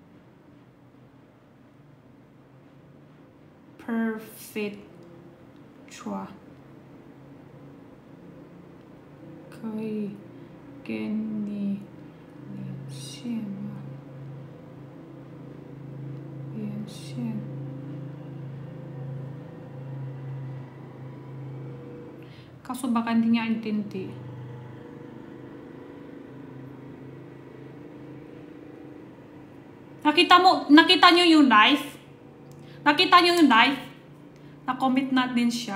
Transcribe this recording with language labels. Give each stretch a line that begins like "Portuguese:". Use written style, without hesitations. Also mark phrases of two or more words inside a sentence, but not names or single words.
English: Perfect Chua.
Chinese: 可以给你连线吗？
Filipino: 连线。Kaso baka hindi niya intindi. Nakita niyo yung live? Nakita niyo yung live? Na-comment na din siya.